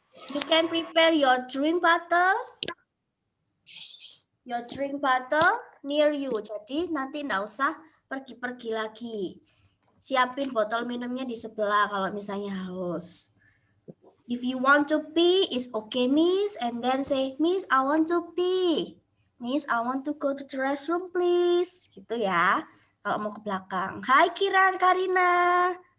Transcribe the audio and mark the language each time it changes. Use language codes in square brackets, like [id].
[en] You can prepare your drink bottle. Your drink bottle near you. [id] Jadi nanti enggak usah pergi-pergi lagi. Siapin botol minumnya di sebelah kalau misalnya haus. [en] If you want to pee, it's okay, Miss. And then say, Miss, I want to pee. Miss, I want to go to the restroom, please. [id] Gitu ya. Kalau mau ke belakang. Hai, Kiran, Karina.